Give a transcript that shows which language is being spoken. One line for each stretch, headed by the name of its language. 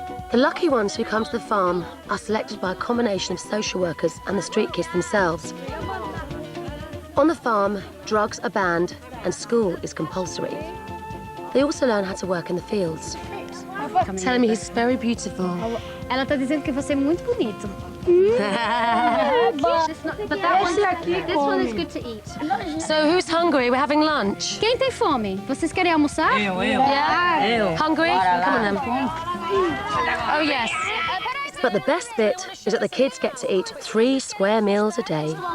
English: The lucky ones who come to the farm are selected by a combination of social workers and the street kids themselves. On the farm, drugs are banned and school is compulsory. They also learn how to work in the fields. Telling me he's very beautiful.
Portuguese: Ela tá dizendo que você é muito bonito.
English: This one is good to eat. So who's hungry? We're having lunch.
Portuguese: Quem tem fome? Vocês querem almoçar?
English: Yeah? Hungry? Come on then. Oh, yes. But the best bit is that the kids get to eat 3 square meals a day.